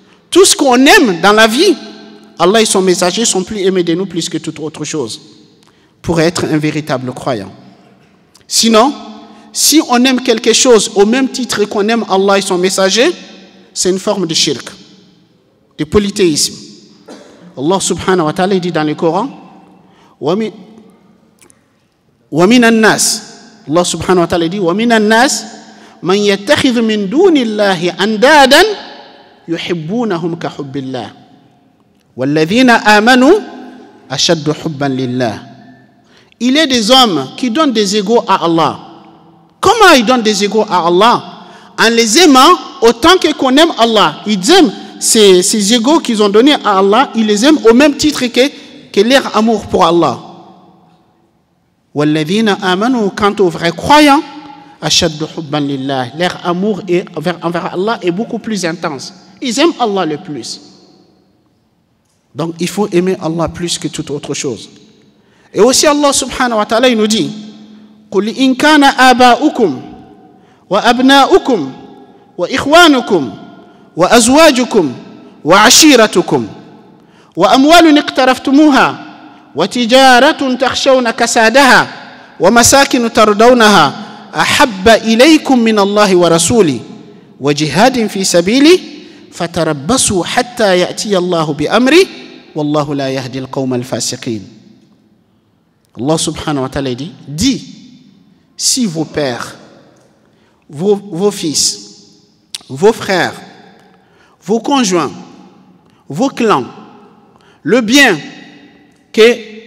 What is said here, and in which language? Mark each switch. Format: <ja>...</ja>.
<fr>Tout ce qu'on aime dans la vie, Allah et son messager sont plus aimés de nous plus que toute autre chose pour être un véritable croyant. Sinon, si on aime quelque chose au même titre qu'on aime Allah et son messager, c'est une forme de shirk, de polythéisme. Allah subhanahu wa ta'ala dit dans le Coran,</fr> <ar>وَمِنَ النَّاسِ</ar> <fr>Allah subhanahu wa ta'ala dit,</fr> <ar>وَمِنَ النَّاسِ مَنْ يَتَّخِذُ مِنْ دُونِ اللَّهِ أَنْدَادًا يُحِبُّونَهُمْ كَحُبِّ اللَّهِ وَالَّذِينَ آمَنُوا أَشَدُّ حُبًّا لِلَّهِ.</ar> <fr>Il est des hommes qui donnent des égaux à Allah. Comment ils donnent des égaux à Allah? En les aimant autant qu'on aime Allah. Ils aiment ces égaux qu'ils ont donnés à Allah, ils les aiment au même titre que leur amour pour Allah.</fr> <ar>وَالَّذِينَ آمَنُوا,</ar> <fr>quant aux vrais croyants,</fr> <ar>أَشَدُّ حُبًّا لِلَّهِ,</ar> <fr>leur amour envers Allah est beaucoup plus intense. Ils aiment Allah le plus. Donc il faut aimer Allah plus que toute autre chose. Et aussi Allah subhanahu wa ta'ala il nous dit</fr> <ar>قُلْ إِنْ كَانَ آبَاؤُكُمْ وَأَبْنَاؤُكُمْ وَإِخْوَانُكُمْ وَأَزْوَاجُكُمْ وَعَشِيرَتُكُمْ وَأَمْوَالٌ اقْتَرَفْتُمُوهَا وَتِجَارَةٌ تَخْشَوْنَ كَسَادَهَا وَمَسَاكِنُ تَرْضَوْنَهَا أَحَبَّ إِلَيْكُمْ مِنَ اللَّهِ وَرَسُولِهِ وَجِهَادٍ فِي سَبِيلِهِ فَتَرَبَّصُوا حَتَّى يَأْتِيَ اللَّهُ بِأَمْرِهِ وَاللَّهُ لَا يَهْدِي الْقَوْمَ الْفَاسِقِينَ.</ar> <fr>Allah subhanahu wa ta'ala dit, dis, si vos pères, vos fils, vos frères, vos conjoints, vos clans, le bien que</fr>